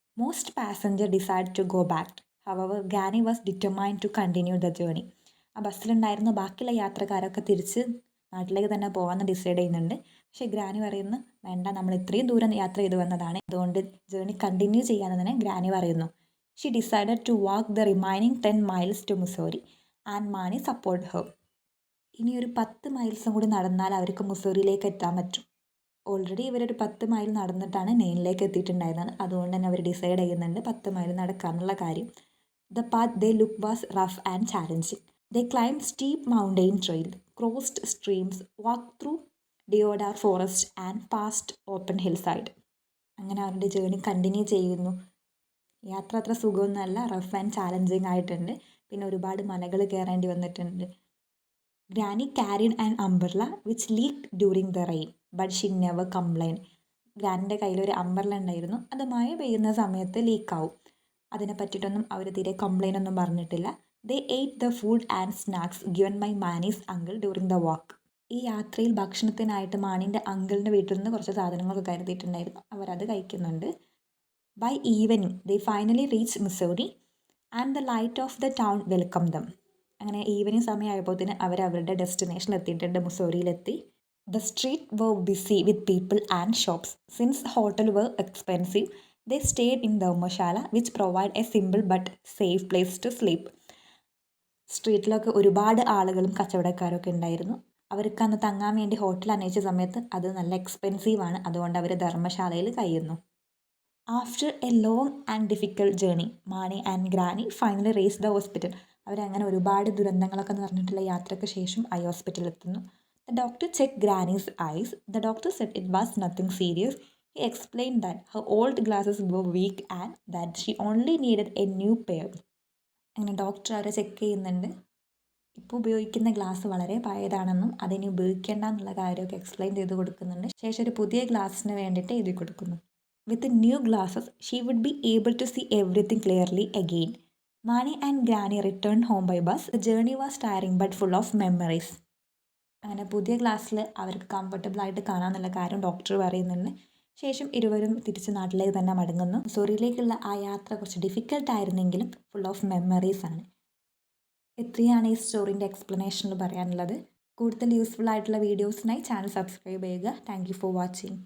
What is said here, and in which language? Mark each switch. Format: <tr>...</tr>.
<en>Most passenger decide to go back. Our granny was determined to continue the journey.</en> <ml>ആ ബസ്സിലുണ്ടായിരുന്ന ബാക്കിയുള്ള യാത്രക്കാരൊക്കെ തിരിച്ച് നാട്ടിലേക്ക് തന്നെ പോകാമെന്ന് ഡിസൈഡ് ചെയ്യുന്നുണ്ട്. പക്ഷേ ഗ്രാനി പറയുന്നു, വേണ്ട, നമ്മൾ ഇത്രയും ദൂരം യാത്ര ചെയ്ത് വന്നതാണ്, അതുകൊണ്ട് ജേർണി കണ്ടിന്യൂ ചെയ്യാമെന്ന് തന്നെ ഗ്രാനി പറയുന്നു.</ml> <en>She decided to walk the remaining 10 miles to Mussoorie and Mani supported her.</en> <ml>ഇനി ഒരു 10 മൈൽസും കൂടി നടന്നാൽ അവർക്ക് മുസോറിയിലേക്ക് എത്താൻ പറ്റും. ഓൾറെഡി ഇവരൊരു 10 മൈൽ നടന്നിട്ടാണ് നെയിനിലേക്ക് എത്തിയിട്ടുണ്ടായിരുന്നത്. അതുകൊണ്ട് തന്നെ അവർ ഡിസൈഡ് ചെയ്യുന്നുണ്ട് 10 മൈൽ നടക്കാനുള്ള കാര്യം.</ml> <en>The path they took was rough and challenging.</en> <ml>They climb steep mountain trail, crossed streams, walk through ഡിയോഡാർ forest and past open hill side. അങ്ങനെ അവരുടെ ജേർണി കണ്ടിന്യൂ ചെയ്യുന്നു. യാത്ര അത്ര സുഖമൊന്നുമല്ല, റഫ് ആൻഡ് ചാലഞ്ചിങ് ആയിട്ടുണ്ട്. പിന്നെ ഒരുപാട് മലകൾ കയറേണ്ടി വന്നിട്ടുണ്ട്.</ml> <en>Granny carried an umbrella which leak during the rain but she never complain.</en> <ml>ഗ്രാനിൻ്റെ കയ്യിൽ ഒരു അംബ്രല ഉണ്ടായിരുന്നു. അത് മഴ പെയ്യുന്ന സമയത്ത് ലീക്കാവും. അതിനെ പറ്റിയിട്ടൊന്നും അവർ തീരെ കംപ്ലൈൻ്റ് ഒന്നും പറഞ്ഞിട്ടില്ല.</ml> <en>They ate the food and snacks given by Mani's uncle during the walk.</en> <ml>ഈ യാത്രയിൽ ഭക്ഷണത്തിനായിട്ട് മാണീൻ്റെ അങ്കിളിൻ്റെ വീട്ടിൽ നിന്ന് കുറച്ച് സാധനങ്ങളൊക്കെ കരുതിയിട്ടുണ്ടായിരുന്നു. അവരത് കഴിക്കുന്നുണ്ട്.</ml> <en>By evening, they finally reached Mussoorie and the light of the town welcomed them.</en> <ml>അങ്ങനെ ഈവനിങ് സമയമായപ്പോഴത്തേന് അവർ അവരുടെ ഡെസ്റ്റിനേഷനിൽ എത്തിയിട്ടുണ്ട്, മുസോറിയിലെത്തി.</ml> <en>The street were busy with people and shops. Since hotel were expensive, they stayed in dharamshala which provide a simple but safe place to sleep.</en> <ml>സ്ട്രീറ്റിലൊക്കെ ഒരുപാട് ആളുകളും കച്ചവടക്കാരൊക്കെ ഉണ്ടായിരുന്നു. അവർക്ക് അന്ന് തങ്ങാൻ വേണ്ടി hotel അന്വേഷിച്ച സമയത്ത് അത് നല്ല എക്സ്പെൻസീവാണ്. അതുകൊണ്ട് അവർ ധർമ്മശാലയിൽ കഴിയുന്നു.</ml> <en>After a long and difficult journey Mani and granny finally reach the hospital.</en> <ml>അവരങ്ങനെ ഒരുപാട് ദുരന്തങ്ങളൊക്കെ നിറഞ്ഞിട്ടുള്ള യാത്രയ്ക്ക് ശേഷം ഐ ഹോസ്പിറ്റലിൽ എത്തുന്നു.</ml> <en>The doctor check granny's eyes. The doctor said it was nothing serious. He explain that her old glasses were weak and that she only needed a new pair.</en> <ml>അങ്ങനെ doctor അവരെ check ചെയ്യുന്നുണ്ട്. ഇപ്പോൾ ഉപയോഗിക്കുന്ന glass വളരെ പഴയതാണെന്നും അതിനി ഉപയോഗിക്കേണ്ട എന്നുള്ള കാര്യമൊക്കെ എക്സ്പ്ലെയിൻ ചെയ്ത് കൊടുക്കുന്നുണ്ട്. ശേഷം ഒരു പുതിയ ഗ്ലാസ്സിന് വേണ്ടിയിട്ട് എഴുതി കൊടുക്കുന്നു.</ml> <en>With new glasses, she would be able to see everything clearly again. Mani and Granny returned home by bus. The journey was tiring but full of memories.</en> <ml>അങ്ങനെ പുതിയ ഗ്ലാസ്സിൽ അവർക്ക് കംഫർട്ടബിൾ ആയിട്ട് കാണാമെന്നുള്ള കാര്യം ഡോക്ടർ പറയുന്നുണ്ട്. ശേഷം ഇരുവരും തിരിച്ച് നാട്ടിലേക്ക് തന്നെ മടങ്ങുന്നു. മുസോറിയിലേക്കുള്ള ആ യാത്ര കുറച്ച് ഡിഫിക്കൽട്ട് ആയിരുന്നെങ്കിലും ഫുൾ ഓഫ് മെമ്മറീസ് ആണ്. ഇത്രയാണ് ഈ സ്റ്റോറിൻ്റെ എക്സ്പ്ലനേഷനിൽ പറയാനുള്ളത്. കൂടുതൽ യൂസ്ഫുൾ ആയിട്ടുള്ള വീഡിയോസിനായി ചാനൽ സബ്സ്ക്രൈബ് ചെയ്യുക.</ml> <en>Thank you for watching.</en>